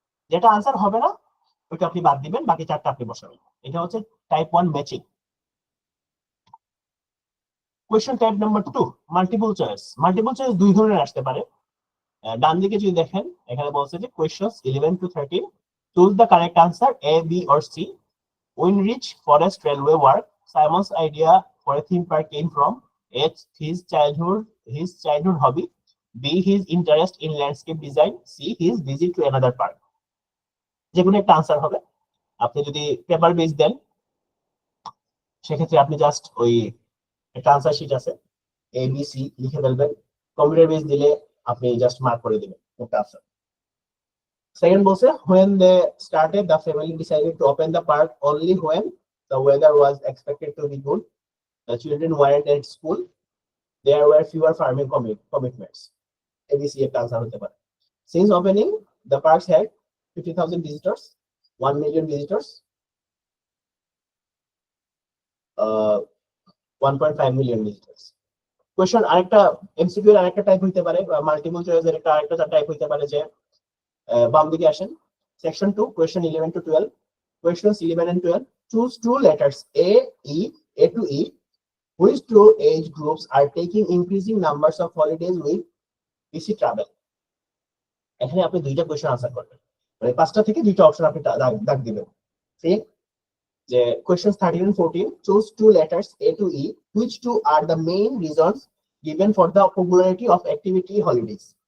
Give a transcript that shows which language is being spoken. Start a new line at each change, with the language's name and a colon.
Bangla: যেটা আনসার হবে না ওইটা আপনি বাদ দিবেন, বাকি 4টা আপনি বসাবেন। এটা হচ্ছে type 1 matching. Question type number 2, multiple choice. Multiple choice দুই ধরনের আসতে পারে। ডান দিকে যদি দেখেন এখানে বলছে যে
English: Questions 11 to 13, choose the correct answer A, B or C. Winrich Forest Railway work. Simon's idea for a theme park came from A, his childhood hobby, B, his interest in landscape design, C, his visit to another park.
Bangla: যে কোনো একটা answer হবে। আপনি যদি paper base দেন সেক্ষেত্রে আপনি just ওই একটা আনসার শিট আছে A, B, C লিখে ফেলবেন। কম্পিউটার বেস দিলে আপনি জাস্ট মার্ক করে দিবেন একটা আনসার।
English: Second
Bangla: বলছে
English: when they started the family decided to open the park only when the weather was expected to be good. The children weren't at school. There were fewer farming commitments.
Bangla: ABC একটা answer হতে পারে।
English: Since opening, the parks had 50,000 visitors, 1 million visitors, 1.5 million visitors.
Bangla: Question আরেকটা MCQ এর আরেকটা type হইতে পারে, multiple চয়েসের একটা আরেকটা টাইপ হইতে পারে যে বাম দিকে আসেন section 2 question 11 to 12,
English: questions 11 and 12, choose two letters A to E. Which two age groups are taking increasing numbers of holidays with PC travel?
Bangla: এখানে আপনি দুইটা কোয়েশ্চন আনসার করবেন, মানে 5টা থেকে দুইটা অপশন আপনি দাগ দিবেন। ঠিক যে
English: questions 13 and 14, choose two letters A to E. Which two are the main reasons given for the popularity of activity holidays?